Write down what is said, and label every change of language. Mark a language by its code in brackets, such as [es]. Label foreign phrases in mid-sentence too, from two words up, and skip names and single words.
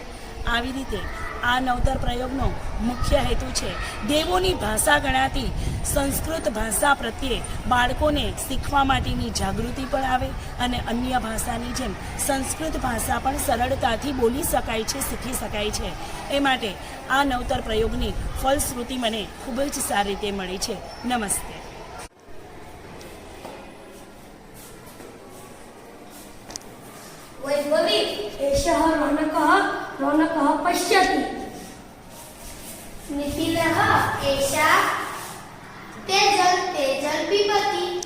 [gu] આવી રીતે આ નવતર પ્રયોગનો મુખ્ય હેતુ છે દેવોની ભાષા ગણાતી સંસ્કૃત ભાષા પ્રત્યે બાળકોને શીખવા માટેની જાગૃતિ પણ આવે અને અન્ય ભાષાની જેમ સંસ્કૃત ભાષા પણ સરળતાથી બોલી શકાય છે, શીખી શકાય છે. એ માટે આ નવતર પ્રયોગની ફલશ્રુતિ મને ખૂબ જ સારી રીતે મળી છે. નમસ્તે. [sa] वैभवी एषः रौनकः पश्यति. नितिनः एषा तेजल पिबति.